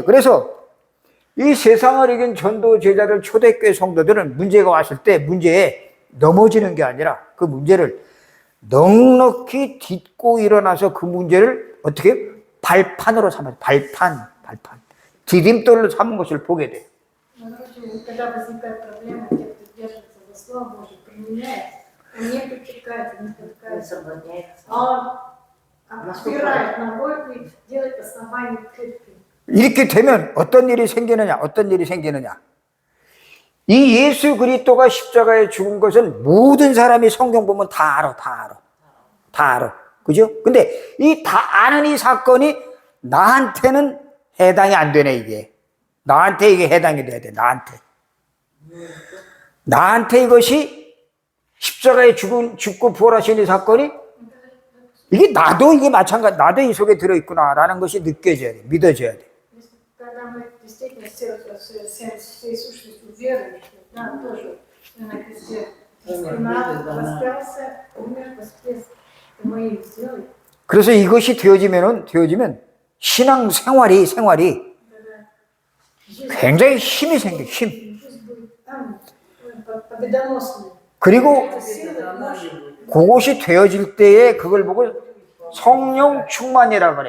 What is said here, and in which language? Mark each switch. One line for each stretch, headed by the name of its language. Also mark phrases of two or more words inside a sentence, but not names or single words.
Korean: 그래서 이 세상을 이긴 전도 제자들, 초대교회 성도들은 문제가 왔을 때 문제에 넘어지는 게 아니라 그 문제를 넉넉히 딛고 일어나서 그 문제를 어떻게 발판으로 삼아요. 발판. 디딤돌로 삼은 것을 보게 돼요.
Russian: Когда возникает проблема, те, кто держится за Слово Божие, применяет, он не притекает, не спотыкается, а опирает ногой и делает основание крепким.
Korean: 이렇게 되면 어떤 일이 생기느냐? 이 예수 그리스도가 십자가에 죽은 것은 모든 사람이 성경 보면 다 알아. 그죠? 근데 이 다 아는 이 사건이 나한테는 해당이 안 되네, 이게. 나한테 이게 해당이 돼야 돼, 나한테 이것이 십자가에 죽고 부활하신 이 사건이 이게 마찬가지, 나도 이 속에 들어있구나라는 것이 느껴져야 돼, 믿어져야 돼.
Russian: Когда мы действительно всей сущностью веруем, что да, тоже на кресте распялся, умер, воскрес, мы им сделали.
Korean: 그래서 이것이 되어지면 신앙 생활이 굉장히 힘이 생겨, 힘. 그리고 그것이 되어질 때에 그걸 보고 성령 충만이라고 그래.